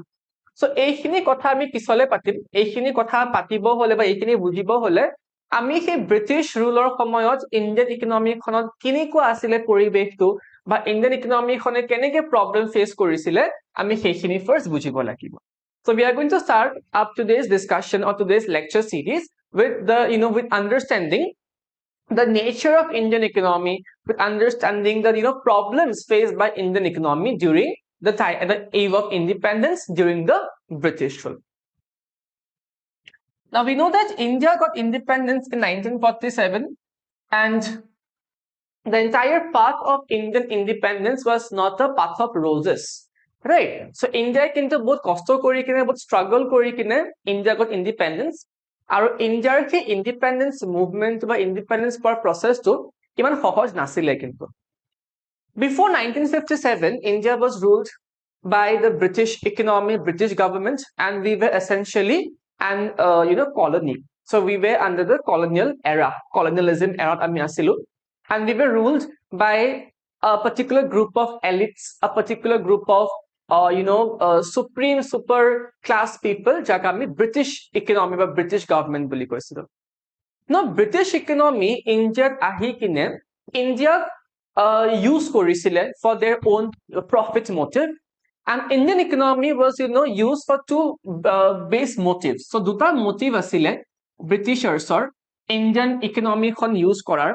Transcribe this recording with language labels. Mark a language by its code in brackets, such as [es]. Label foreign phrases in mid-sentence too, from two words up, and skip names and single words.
[as] So এইখিনি কথা আমি পিছলে পাতিম. এইখিনি কথা পাতিব হলে বা এইখিনি বুজিব হলে আমি সেই ব্ৰিটিছ ৰুলৰ সময়ত [en] Indian economy [as] খনত কেনেকুৱা আছিলে পৰিৱেশটো বা [en] Indian economy [as] খনে কেনেকৈ [en] problem face [as] কৰিছিলে আমি সেইখিনি ফাৰ্স্ট বুজিব লাগিব. [en] So we are going to start up today's discussion or today's lecture series with the with understanding the nature of Indian economy, with understanding the problems faced by Indian economy during the eve of independence during the British rule. Now we know that India got independence in 1947 and the entire path of Indian independence was not a path of roses, right? [as] So India কিন্তু বহুত কষ্ট কৰি কিনে বহুত struggle কৰি কিনে [en] India got independence. [as] আৰু ইণ্ডিয়াৰ সেই [en] independence movement [as] বা ইণ্ডিপেণ্ডেন্স পোৱাৰ প্ৰচেছটো ইমান সহজ নাছিলে কিন্তু. [en] Before 1957, India was ruled by the British economy, British government, and we were essentially an colony. So we were under the colonial era, colonialism era [as] আমি আছিলো, [en] and we were ruled by a particular group of elites, a particular group of supreme super class people [as] যাক আমি [en] British economy বা British government [as] বুলি কৈছিলো. [en] Now British economy India [as] আহি কিনে [en] India use কৰিছিলে for their own profit motive, and Indian economy was used for two base motives. [as] So দুটা motive আছিলে Britishers [en] Indian economy [as] খন use কৰাৰ.